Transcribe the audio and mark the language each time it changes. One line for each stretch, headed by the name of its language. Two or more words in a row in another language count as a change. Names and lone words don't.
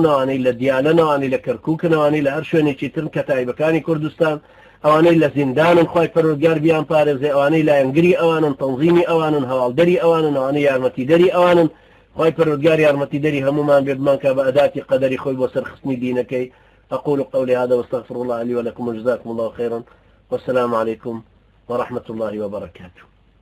Central Kurdish: ئەوانەی لە دیانن ئەوانەی لە کەرکووکن ئەوانەی لە هەر شوێنێکی ترن کە تایبەکانی کوردستان ئەوانەی لە زیندانن خی پەروەردگار بیان پارێزێ ئەوانەی لایەنگری ئەوانن تەنظیمی ئەوانن هەواڵدەری ئەوانن ئەوانەی یارمەتیدەری ئەوانن خی پەروەردگار یارمەتیدەری هەمومان بێ بمانکە بە ئەداتی قەدەری خۆی بۆ سەرخستنی دینەکەی
Arabic: أقول قولي هذا واستغفر الله لي ولكم وجزاكم الله خيرا والسلام عليكم ورحمة الله وبركاته